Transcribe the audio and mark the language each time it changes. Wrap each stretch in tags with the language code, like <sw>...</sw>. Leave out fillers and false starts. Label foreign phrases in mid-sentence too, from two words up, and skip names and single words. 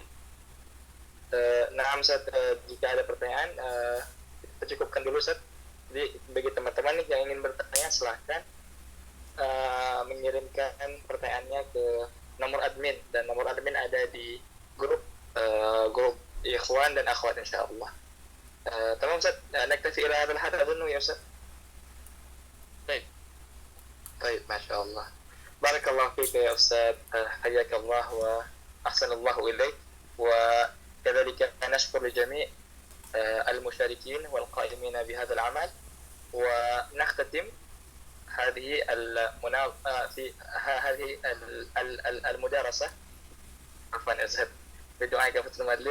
<id>Nah, Ustaz, jika ada pertanyaan, kita cukupkan dulu, Ustaz. Jadi bagi teman-teman yang ingin bertanya, silahkan mengirimkan pertanyaannya ke nomor admin, dan nomor admin ada di grup ikhwan dan akhwat insyaallah. Tamam Ustaz,</id> <ar>نكتفي إلى هذا الحد أظن يا أستاذ.</ar> <id>baik?</id> <ar>طيب ما شاء الله. بارك الله فيك يا أستاذ، حياك الله وأحسن الله إليك، وكذلك نشكر لجميع المشاركين والقائمين بهذا العمل. ونختتم هذه المدارسة عفوا أستاذ بدعاء كافة المجلس.</ar>